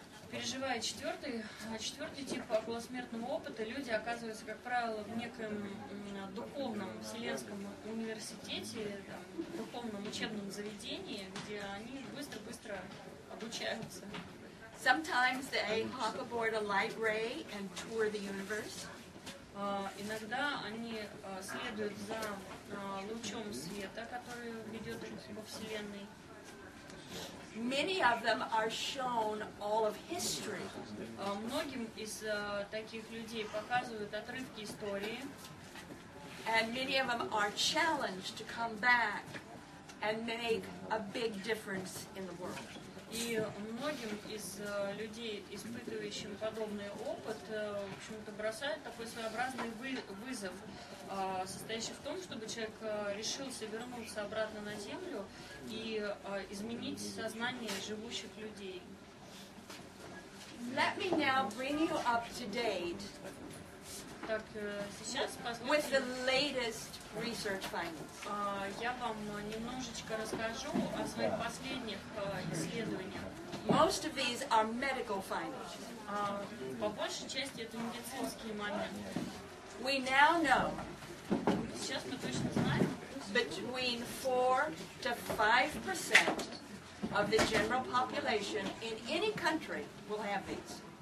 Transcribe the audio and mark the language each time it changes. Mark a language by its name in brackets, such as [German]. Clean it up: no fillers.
[Russian] Переживая четвертый тип околосмертного опыта, люди оказываются, как правило, в неком духовном вселенском университете, духовном учебном заведении, где они быстро-быстро обучаются. [English] Sometimes they hop aboard a light ray and tour the universe. [Russian] Иногда они следуют за лучом света, который ведет их во Вселенной. [English] Many of them are shown all of history. [Russian] Многим из таких людей показывают отрывки истории. [English] And many of them are challenged to come back and make a big difference in the world. [Russian] И многим из людей, испытывающим подобный опыт, в общем-то, бросают такой своеобразный вызов, состоящий в том, чтобы человек решился вернуться обратно на Землю и изменить сознание живущих людей. [English] Let me now bring you up to date [Russian] Так, сейчас [English] with the [Russian] позвольте, [English] latest research findings. [Russian] я вам немножечко расскажу о своих последних исследованиях. [English] Most of these are medical findings. [Russian] По большей части это медицинские моменты. [English] We now know [Russian] Сейчас мы точно знаем, [English] between 4 to 5% of the general population in any country will have these.